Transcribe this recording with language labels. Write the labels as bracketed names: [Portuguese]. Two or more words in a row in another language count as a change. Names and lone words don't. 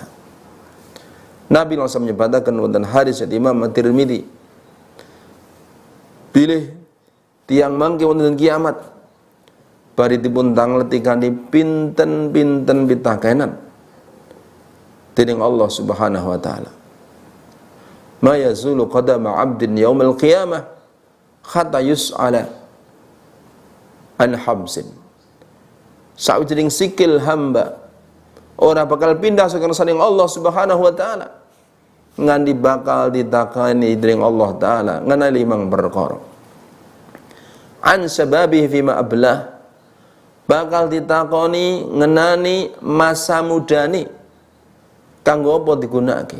[Javanese] Nabi langsung menyebutkan wonten hadis Imam At-Tirmidzi, pilih tiang mangke wonten kiamat bari dipun tangleti kanthi pinten-pinten pitakenan dening [Arabic] الله سبحانه وتعالى. ما يزول قدم عبد يوم القيامة حتى يسأل عن خمس. [Javanese] Sawijining sikil hamba ora bakal pindah saking saning [Arabic] الله سبحانه وتعالى [Javanese] nganti bakal ditakani dening [Arabic] الله تعالى [Javanese] ngenani limang perkara. [Arabic] عن شبابه فيما أبلاه, [Javanese] bakal ditakoni ngenani masa mudane kanggo apa digunakake.